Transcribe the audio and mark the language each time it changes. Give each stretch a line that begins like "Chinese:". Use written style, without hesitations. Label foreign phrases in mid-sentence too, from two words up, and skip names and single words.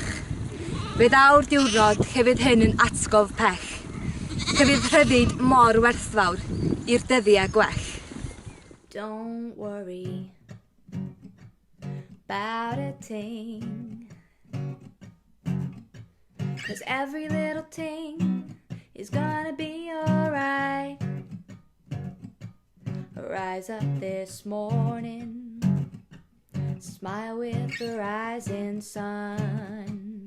Welsh: Fydd awr diwrnod lle fydd hyn yn atgof pell, lle fydd rhyddid mor werthfawr i'r dyddiau gwell.
English: Don't worry about a thing, 'cause every little thing is gonna be alright. Rise up this morning, smile with the rising sun.